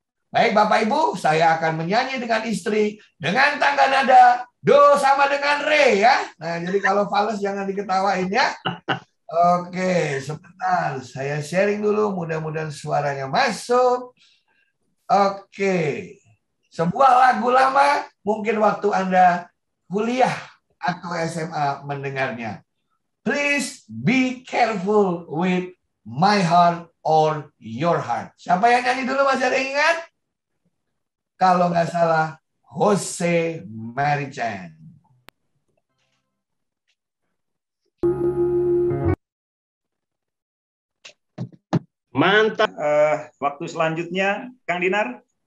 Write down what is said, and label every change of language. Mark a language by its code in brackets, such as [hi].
[id] Baik Bapak Ibu, saya akan menyanyi dengan istri dengan tangga nada do sama dengan re ya. Nah, jadi kalau fals jangan diketawain ya. Oke, sebentar. Saya sharing dulu. Mudah-mudahan suaranya masuk. Oke. Sebuah lagu lama, mungkin waktu Anda kuliah atau SMA mendengarnya. [en] Please be careful with my heart or your heart. [id] Siapa yang nyanyi dulu, masih ada yang ingat? Kalau nggak salah, Jose Marichan. Mantap. Waktu selanjutnya, Kang Dinar.